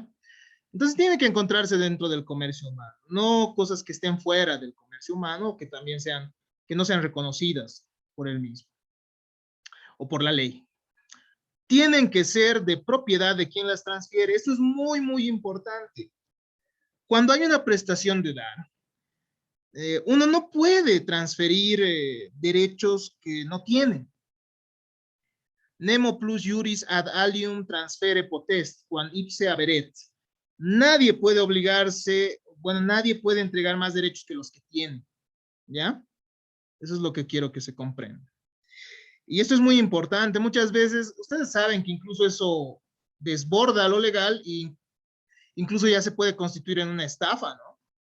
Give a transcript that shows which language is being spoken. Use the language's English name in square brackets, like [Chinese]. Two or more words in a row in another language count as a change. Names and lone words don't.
[Spanish] Entonces tiene que encontrarse dentro del comercio humano, no cosas que estén fuera del comercio humano, que también que no sean reconocidas por él mismo o por la ley. Tienen que ser de propiedad de quien las transfiere. Esto es muy, muy importante. Cuando hay una prestación de dar, uno no puede transferir derechos que no tiene. [Latin] Nemo plus juris ad alium transfere potest, quam ipse haberet. [Spanish] Nadie puede obligarse, bueno, nadie puede entregar más derechos que los que tiene, ¿ya? Eso es lo que quiero que se comprenda. Y esto es muy importante. Muchas veces, ustedes saben que incluso eso desborda lo legal y incluso ya se puede constituir en una estafa, ¿no?